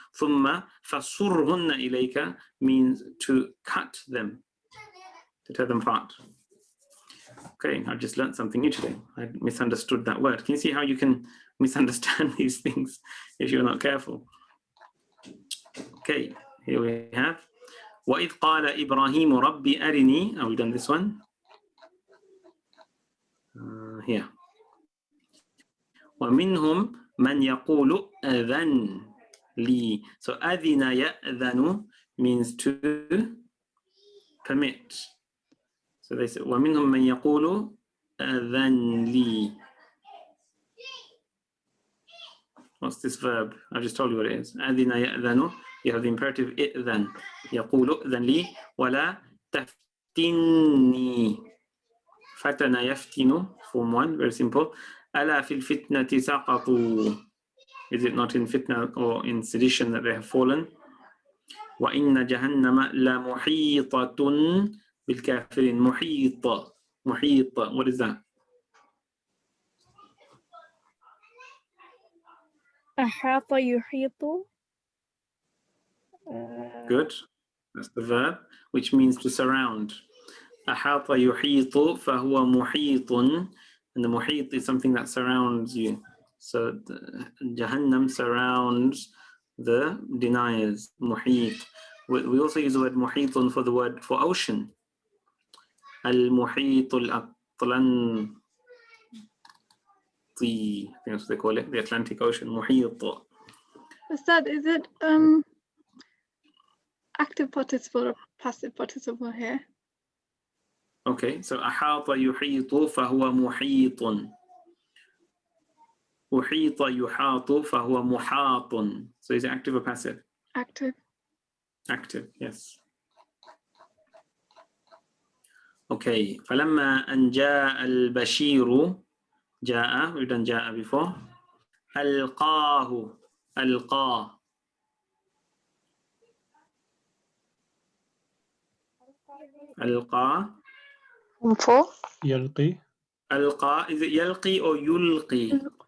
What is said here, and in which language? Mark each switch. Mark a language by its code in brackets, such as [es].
[en] Thumma fasurhunna ilayka means to cut them, to tear them apart. Okay, I've just learned something new today. I misunderstood that word. Can you see how you can misunderstand these things if you're not careful? Okay, here we have [ar] وَإِذْ قَالَ إِبْرَاهِيمُ رَبِّ أَرِنِي. [en] Have we done this one? Here. [ar] وَمِنْهُمْ مَنْ يَقُولُ أَذَنْ لِي. [en] So [ar] أَذِنَ يَأْذَنُ [en] means to permit. So they say [ar] وَمِنْهُمْ مَنْ يَقُولُ أَذَنْ لِي. [en] What's this verb? I just told you what it is. [ar] أَذِنَ يَأْذَنُ. [en] You have the imperative [ar] إِذَن. يقول إذن لي ولا تفتني. فتن يفتن, [en] form 1, very simple. [ar] ألا في الفتنة سقطوا. [en] Is it not in fitna or in sedition that they have fallen? [ar] وإن جهنم لمحيطة بالكافرين. محيطة. محيطة. [en] What is that? [ar] أحاط يحيط. [en] Good. That's the verb, which means to surround. [ar] أحاط يحيط فهو محيط. [en] And the muhit is something that surrounds you. So Jahannam surrounds the deniers. Muhit. We also use the word muhitun for the word for ocean. Al-muhit al-atlanti. I think that's what they call it. The Atlantic Ocean. Muhit. Ustad, is it active participle or passive participle here? Okay, so [ar] أحاط يحيط فهو محيط. أحيط يحاط فهو محاط. [en] So is it active or passive? Active. Active, yes. Okay, [ar] فلما أن جاء البشير. جاء, [en] we've done جاء before. [ar] ألقاه. ألقاه. ألقاه. [en] Form 4. Yulqi. Alqa, is it yalqi or yulqi?